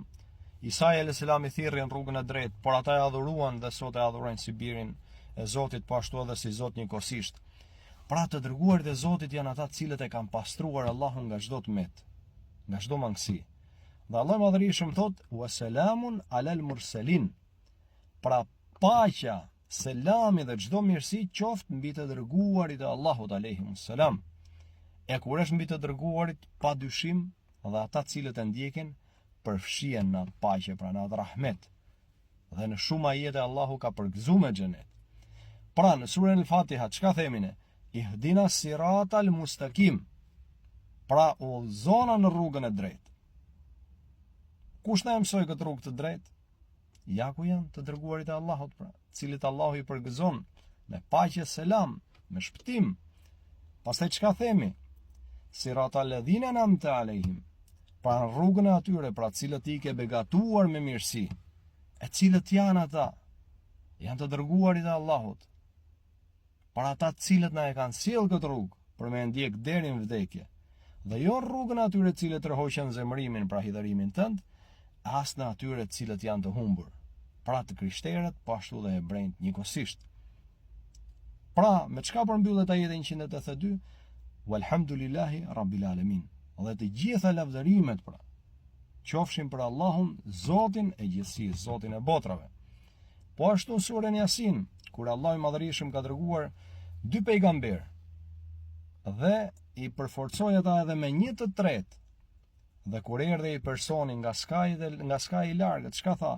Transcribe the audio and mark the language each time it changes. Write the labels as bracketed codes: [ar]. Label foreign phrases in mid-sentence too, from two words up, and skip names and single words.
[sq] Isa [ar] عليه السلام [sq] i thirrri në rrugën e drejtë, por ata e adhuruan dhe sot e adhurojnë si birin e Zotit, po ashtu edhe si Zot njëkohësisht. Pra të dërguarit e Zotit janë ata cilët e kanë pastruar Allahun nga çdo tmet, nga çdo mangësi. Dhe Allah madhërisëm thot: [ar] "وسلام على المرسلين." [sq] Pra paqja, selami dhe çdo mirësi qoftë mbi të dërguarit e Allahut [ar] عليهم السلام. [sq] E kur është mbi të dërguarit, pa dyshim, dhe ata cilët e ndjekin përfshihen në atë paqe, pra në atë rahmet. Dhe në shumë ajete Allahu ka përgëzuar me xhenet. Pra në surën El Fatiha çka themi ne? [ar] اهدنا الصراط المستقيم. [sq] Pra udhëzona në rrugën e drejtë. Kush na mësoi këtë rrugë të drejtë? Ja ku janë të dërguarit e Allahut, pra, cilët Allahu i përgëzon me paqe, selam, me shpëtim. Pastaj çka themi? [ar] صراط الذين أنعمت عليهم. [sq] Pra në rrugën e atyre, pra cilët i ke begatuar me mirësi. E cilët janë ata? Janë të dërguarit e Allahut. Pra ata cilët na e kanë sjell këtë rrugë për me ndjek deri në vdekje. Dhe jo rrugën atyre cilët rrëhoqen zemërimin, pra hidhërimin tënd, as në atyre cilët janë të humbur, pra të krishterët, po ashtu dhe hebrejt njëkohësisht. Pra, me çka përmbyllet ajeti 182? [ar] والحمد لله رب العالمين. [sq] Dhe të gjitha lavdërimet, pra, qofshin për Allahun, Zotin e gjithësisë, Zotin e botrave. Po ashtu në surën Yasin, kur Allah i madhërisëm ka dërguar 2 pejgamber dhe i përforcoi ata edhe me 1/3, dhe kur erdhi i personi nga skaji i largët, çka tha?